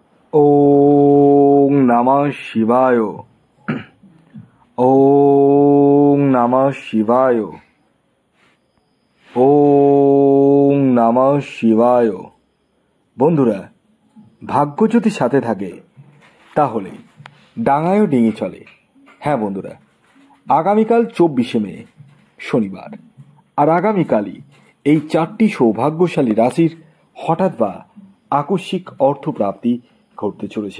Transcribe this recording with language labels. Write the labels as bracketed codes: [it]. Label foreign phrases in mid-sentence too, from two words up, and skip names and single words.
[sa] ওং নমঃ শিবায়। ওং নমঃ শিবায়। ওং নমঃ শিবায়। [bn] বন্ধুরা, ভাগ্য যদি সাথে থাকে তাহলে ডাঙায়ও ডিঙি চলে। হ্যাঁ বন্ধুরা, আগামীকাল 24শে মে শনিবার, আর আগামীকালই এই 4টি সৌভাগ্যশালী রাশির হঠাৎ বা আকস্মিক অর্থপ্রাপ্তি ঘটতে চলেছে।